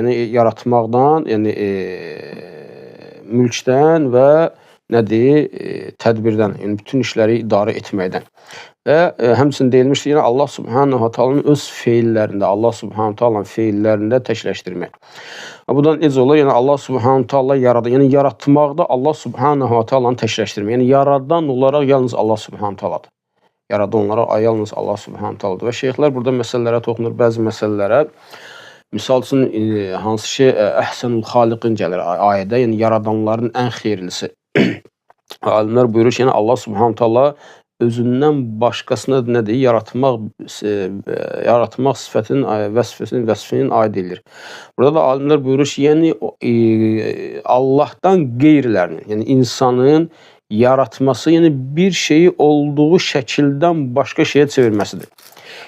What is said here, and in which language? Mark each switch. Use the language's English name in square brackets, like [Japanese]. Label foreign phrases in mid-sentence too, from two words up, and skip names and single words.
[Azerbaijani] Yəni yaratmaqdan, yəni mülkdən və nədir? Tədbirdən, yəni bütün işləri idarə etməkdən. Və həmçinin deyilmişdir, yəni [Arabic] الله سبحانه وتعالى [Azerbaijani] öz feillərində, [Arabic] الله سبحانه وتعالى [Azerbaijani] feillərində təkləşdirmək. Və bundan necə olur? Yəni [Arabic] الله سبحانه وتعالى [Azerbaijani] yaradır. Yəni yaratmaqda [Arabic] الله سبحانه وتعالى [Azerbaijani] təkləşdirmək. Yəni yaradan olaraq yalnız [Arabic] الله سبحانه وتعالى. [Azerbaijani] Yaradan olaraq yalnız [Arabic] الله سبحانه وتعالى. [Azerbaijani] Və şeyxlər burada məsələlərə toxunur, bəzi məsələlərə. Misal üçün, hansı ki, [Arabic] أحسن الخالقين [Azerbaijani] gəlir ayədə, yəni yaradanların ən xeyirlisi. Alimlər buyurur ki, yəni [Arabic] الله سبحانه وتعالى [Azerbaijani] özündən başqasına nədir? Yaratmaq sifətinin, vəsfinin aid edilir. Burada da alimlər buyurur ki, yəni Allahdan qeyrilərinin, yəni insanın yaratması, yəni bir şeyi olduğu şəkildən başqa şeyə çevirməsidir.